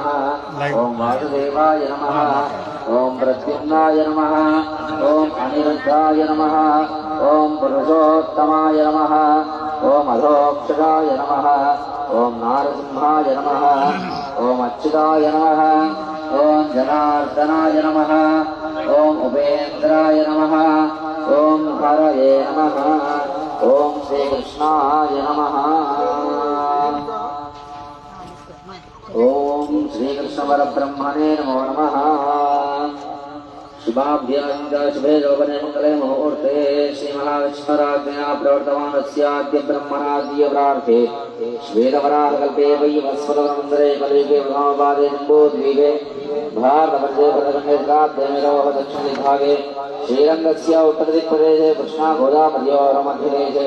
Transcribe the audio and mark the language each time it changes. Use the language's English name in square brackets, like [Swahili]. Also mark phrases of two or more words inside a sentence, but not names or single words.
[Sanskrit] ఓం వాసుదేవాయ నమః ఓం ప్రద్యుమ్నాయ నమః ఓం అనిరుద్ధాయ నమః ఓం పురుషోత్తమాయ నమః ఓం అధోక్షజాయ నమః ఓం నారసింహాయ నమః ఓం అచ్యుతాయ నమః ఓం జనార్దనాయ నమః ఓం ఉపేంద్రాయ నమః ఓం హరయే నమః ఓం శ్రీకృష్ణాయ నమః ఓం శ్రీకృష్ణ పరబ్రహ్మణే నమో నమః शुभाभ्यां शुभे शोभने मंगले मुहूर्ते श्रीमहाविष्णुराज्ञया प्रवर्तमानस्याद्य ब्रह्मणाद्य प्रार्थे श्वेतवराहकल्पे वैवस्वतमन्दिरे कलियुगे प्रथमपादे जम्बूद्वीपे भारतवर्षे प्रथममेकाब्दमेरोह दक्षिणदिग्भागे श्रीरङ्गस्य उत्तरदिक्प्रदेशे कृष्णागोदावरीयोर्मध्यदेशे